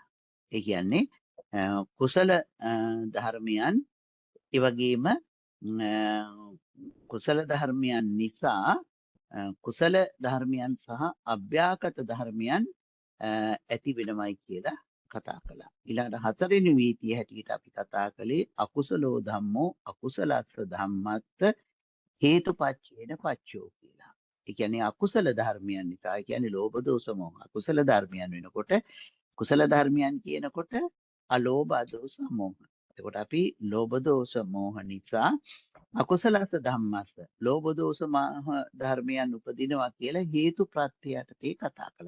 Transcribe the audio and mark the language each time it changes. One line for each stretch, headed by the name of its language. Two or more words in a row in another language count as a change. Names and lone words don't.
Sinhala: ඒ කියන්නේ කුසල ධර්මයන් ඒ වගේම කුසල ධර්මයන් නිසා කුසල ධර්මයන් සහ අභ්‍යාකත ධර්මයන් ඇති වෙනමයි කියලා කතා කළා. ඊළඟට හතරවෙනි වීතිය හැටියට අපි කතා කළේ
Pali: අකුසලෝ ධම්මෝ අකුසලස්ස ධම්මස්ස හේතුපච්චේන පච්චයෝ
Sinhala: කියලා. ඒ කියන්නේ අකුසල ධර්මයන් නිසා, ඒ කියන්නේ ලෝභ දෝෂ මොහ අකුසල ධර්මයන් වෙනකොට කුසල ධර්මයන් කියනකොට අලෝභ අදෝස මොහ. එතකොට අපි ලෝභ දෝෂ මොහ නිසා
Pali: අකුසලස්ස ධම්මස්ස
Sinhala: ලෝභ දෝෂ මොහ ධර්මයන් උපදිනවා කියලා හේතු ප්‍රත්‍යයටදී කතා කළා.